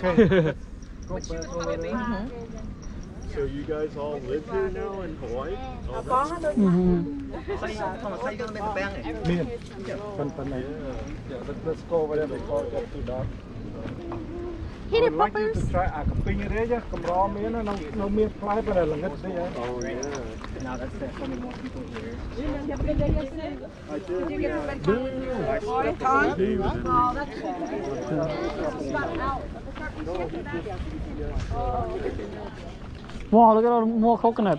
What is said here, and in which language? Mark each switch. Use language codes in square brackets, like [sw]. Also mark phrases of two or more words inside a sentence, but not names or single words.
[en] Okay. Go back over there. So you guys all live here now in Hawaii? Mhm. Me and Pantanal. Yeah, let's go over there before it gets too dark. Hit I it, would like you poppers. to try [km] អាកំពីងទេចាកំរមានណានៅមានផ្លែប៉ុន្តែល្ងិតទេហ៎ [en] Oh yeah. Now that's definitely more people here. I did. Wow, look at all the more coconut.